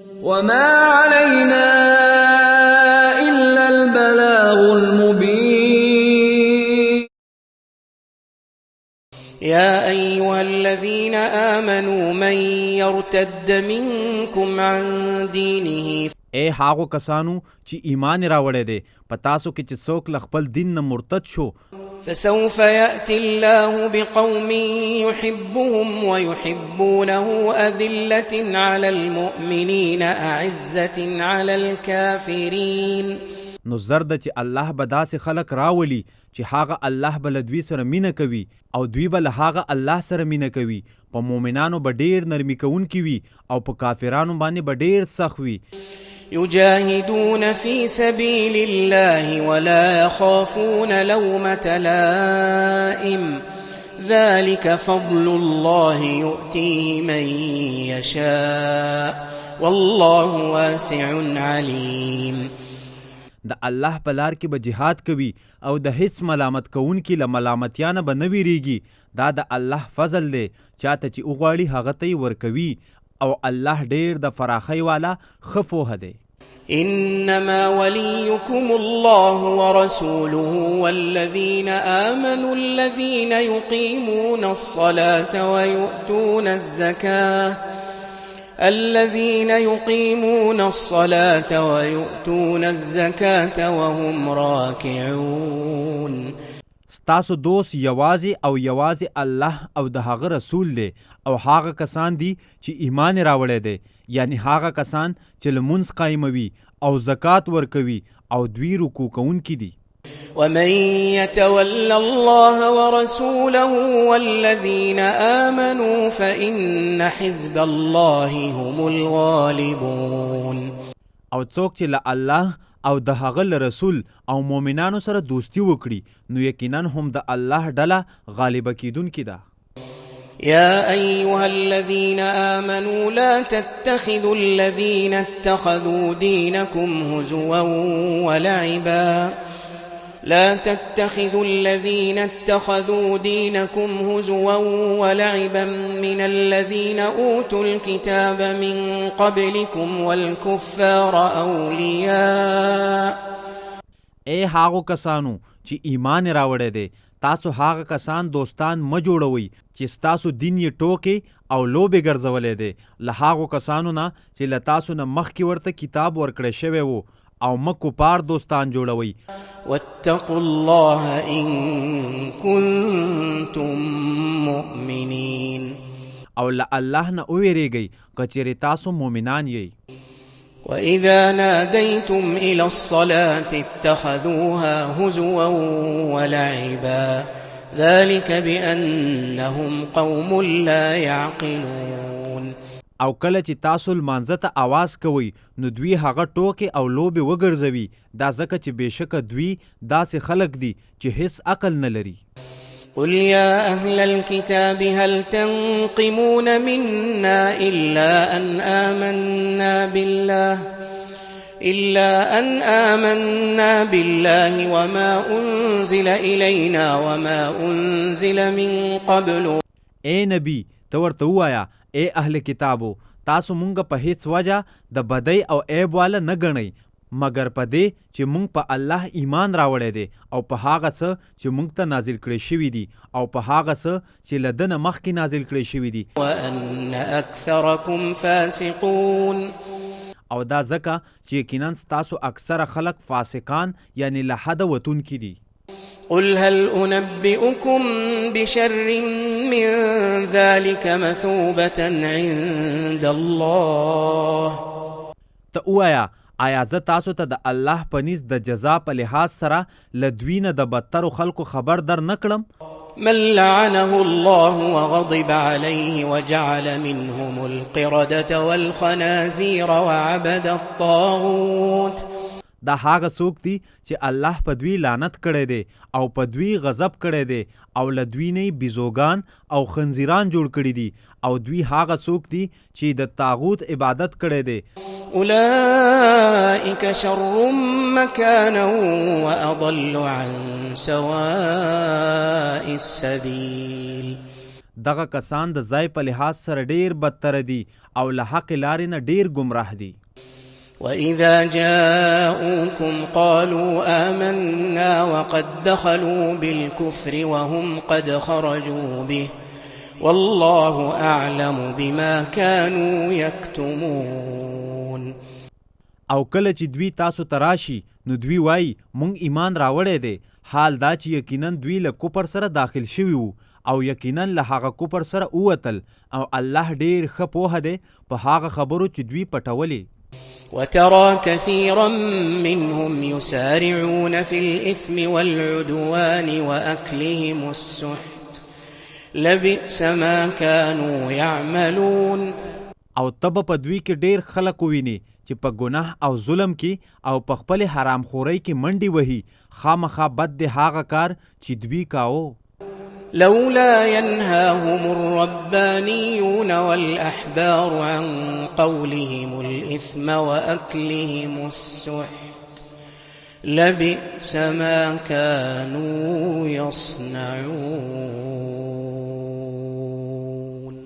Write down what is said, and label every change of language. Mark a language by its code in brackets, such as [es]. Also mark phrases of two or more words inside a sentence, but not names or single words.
[ar] وما علينا إلا البلاغ المبين. يا أيها الذين آمنوا من يرتد منكم عن دينه [ps] اے هاغو کسانو چې ایمان راوړی دی په تاسو کې چې څوک له خپل دین نه مرتد شو [ar] فسوف يأتي الله بقوم يحبهم ويحبونه أذلة على المؤمنين أعزة على الكافرين. [ps] نو زرد چې الله به داسې خلق راولي چې هغه الله به له دوی سره مینه کوي او دوی به له هغه الله سره مینه کوي. په مؤمنانو به ډېر نرمي کوونکي وي او په کافرانو باندې به ډېر سخت وي. [ar] يجاهدون في سبيل الله ولا يخافون لومة لائم ذلك فضل الله يؤتيه من يشاء والله واسع عليم. [ps] د الله په لار کې به جهاد کوي او د هیڅ ملامت کوونکي له ملامتیا نه به نه ویریږي. دا د الله فضل دی، چاته چې وغواړي هغه ته یې ورکوي او الله ډېر د فراخۍ والا ښه پوهه دی. [ar] إنما وليكم الله ورسوله والذين آمنوا الذين يقيمون الصلاة ويؤتون الزكاة وهم راكعون. [ps] ستاسو دوست یوازې او یوازې الله او د هغه رسول دی او هغه کسان دي چې ایمان راوړی دی، یعنی هغه کسان چې لمونځ قایموي او زکات ورکوي او دوی رکوع کوونکي دي. [ar] ومن يتول الله ورسوله والذين آمنوا فإن حزب الله هم الغالبون. [ps] او څوک چې له الله او د هغه له رسول او مؤمنانو سره دوستی وکړي نو یقینا هم د الله ډله غالبه کیدونکې ده. [ar] يا أيها الذين آمنوا لا تتخذوا الذين اتخذوا دينكم هزوا ولعبا من الذين أوتوا الكتاب من قبلكم والكفار أولياء. [ps] اے هاغو کسانو چې ایمان راوړی دی، تاسو هغه کسان دوستان مه جوړوئ چې ستاسو دین یې ټوکې او لوبې ګرځولی دی له هغو کسانو نه چې له تاسو نه مخکې ورته کتاب ورکړی شوی و، او مه کفار دوستان جوړوئ. [ar] واتقوا الله إن كنتم مؤمنين. [ps] او له الله نه وویریږئ که چیرې تاسو مؤمنان یئ. [ar] وإذا ناديتم إلى الصلاة اتخذوها هزوا ولعبا ذلك بأنهم قوم لا يعقلون. [ps] او کله چې تاسو لمانځه ته آواز کوئ نو دوی هغه ټوکې او لوبې وګرځوي، دا ځکه چې بېشکه دوی داسې خلک دي چې هیڅ عقل نه لري. [ar] قل يا أهل الكتاب هل تنقمون منا إلا أن آمنا بالله وما أنزل إلينا وما أنزل من قبل. [ps] اے نبی ته ورته ووایه اے اهل کتابو، تاسو مونږ په هیڅ وجه د بدۍ او عیب والا نه ګڼئ مګر په دې چې مونږ په الله ایمان راوړی دی او په هغه څه چې مونږ ته نازل کړی شوي دي او په هغه څه چې له ده نه مخکې نازل کړی شوي دي. [ar] وأن أكثركم فاسقون. [ps] او دا ځکه چې یقینا ستاسو اکثره خلک فاسقان یعنی له حده وتونکي دي. [ar] قل هل أنبئكم بشر من ذلك مثوبة عند الله. [ps] ته ووایه آیا زه تاسو ته د الله په نزد د جزا په لحاظ سره له دوی نه د بدترو خلکو خبر در نه کړم؟ [ar] من لعنه الله وغضب عليه وجعل منهم القردة والخنازير وعبد الطاغوت. [ps] دا هغه څوک دي چې الله په دوی لعنت کړی دی او په دوی غضب کړی دی او له دوی نه بیزوګان او خنزیران جوړ کړي دي او دوی هغه څوک دي چې د طاغوت عبادت کړی دی. [ar] أولئك شر مكانا وأضل عن سواء السبيل. [ps] دغه کسان د ځای په لحاظ سره ډیر بدتر دي او له حق لارې نه ډیر گمراه دي. [ar] وإذا جاءوكم قالوا آمنا وقد دخلوا بالكفر وهم قد خرجوا به والله أعلم بما كانوا يكتمون. [ps] او کله چې دوی تاسو تراشي نو دوی وای مونږ ایمان راوړی دی، حال دا چې یقینا دوی له کفر سره داخل شوي وو او یقینا له هغه کفر سره ووتل، او الله ډیر ښه پوهه دی په هغه خبرو چې دوی پټولې. [ar] وترى كثيرا منهم يسارعون في الإثم والعدوان وأكلهم السحت لبئس ما كانوا يعملون. [ps] او تب په دوی کې ډیر خلک وویني چې په ګناه او ظلم کې او په خپل حرام خورۍ کې منډي وهي، خامخا بد دی هغه کار چې دوی کاوه. [ar] لولا ينهاهم الربانيون والأحبار عن قولهم الإثم وأكلهم السحت لبئس ما كانوا يصنعون.